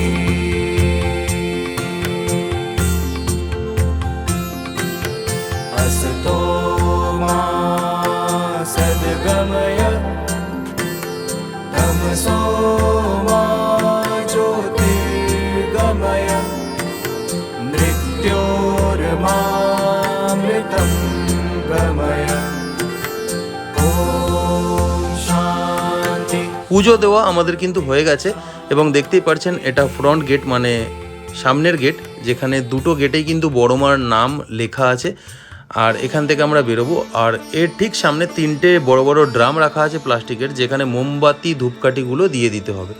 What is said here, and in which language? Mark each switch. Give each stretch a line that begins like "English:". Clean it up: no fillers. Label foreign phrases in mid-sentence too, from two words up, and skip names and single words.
Sanskrit: असतो मा सद्गमय तमसो मा ज्योतिर्गमय मृत्योर्मामृतं गमय। ॐ शान्ति।
Bangla: পুজো দেওয়া আমাদের কিন্তু হয়ে গেছে এবং দেখতেই পাচ্ছেন এটা
English: front gate
Bangla: মানে সামনের গেট, যেখানে দুটো গেটেই কিন্তু বড় মার নাম লেখা আছে। আর এখান থেকে আমরা বেরোবো। আর এর ঠিক সামনে 3টে বড় বড় ড্রাম রাখা আছে প্লাস্টিকের, যেখানে মোমবাতি ধূপকাঠিগুলো দিয়ে দিতে হবে।